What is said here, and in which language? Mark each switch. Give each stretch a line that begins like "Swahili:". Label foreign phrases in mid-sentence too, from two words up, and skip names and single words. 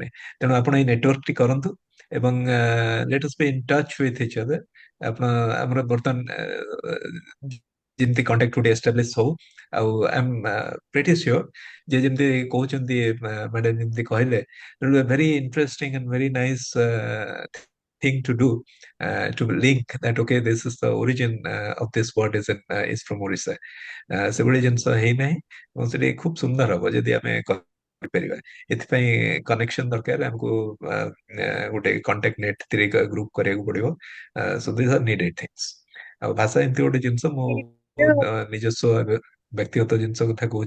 Odia: ତେଣୁ ଆପଣ ଏଇ ନେଟୱାର୍କଟି କରନ୍ତୁ ଏବଂ
English: let us be in touch with each other.
Odia: ଆପଣ ଆମର ବର୍ତ୍ତମାନ ଯେମିତି କଣ୍ଟାକ୍ଟ ଗୋଟେ ଏଷ୍ଟାବ୍ଲିଶ ହଉ, ଆଉ
English: I am pretty sure
Odia: ଯେ ଯେମିତି କହୁଛନ୍ତି ମ୍ୟାଡାମ ଯେମିତି କହିଲେ,
English: very interesting and very nice thing to do, to link that okay, this is the origin of this word is from Orissa.
Odia: ସେଭଳି ଜିନିଷ ହେଇନାହିଁ ଏବଂ ସେଠି ଖୁବ ସୁନ୍ଦର ହବ ଯଦି ଆମେ କରିପାରିବା। ଏଥିପାଇଁ କନେକ୍ସନ ଦରକାର, ଆମକୁ ଗୋଟେ
English: contact net group
Odia: କରିବାକୁ ପଡିବ।
English: so this are needed things.
Odia: ଆଉ ଭାଷା ଏମିତି ଗୋଟେ ଜିନିଷ, ମୁଁ ନିଜସ୍ୱ ବ୍ୟକ୍ତିଗତ ଜିନିଷ କଥା କହୁଛି।